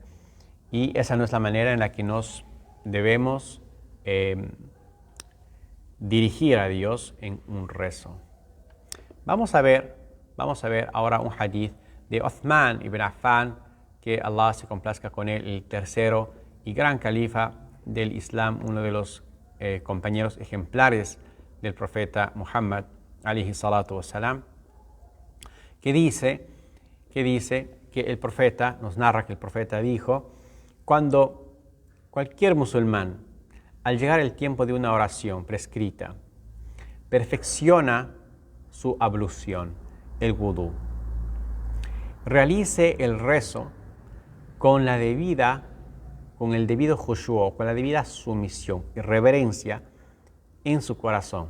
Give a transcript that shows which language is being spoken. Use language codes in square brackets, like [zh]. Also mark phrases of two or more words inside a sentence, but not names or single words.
[es] Y esa no es la manera en la que nos debemos dirigir a Dios en un rezo. Vamos a ver ahora un hadith de Uthman ibn Affan, que Allah se complazca con él, el tercero y gran califa del Islam, uno de los compañeros ejemplares del profeta Muhammad, [ar] عليه الصلاة [es] wassalam, que dice que el profeta, nos narra que el profeta dijo, cuando cualquier musulmán, al llegar el tiempo de una oración prescrita, perfecciona su ablución, el wudú, realice el rezo con el debido khushu', con la debida sumisión y reverencia en su corazón.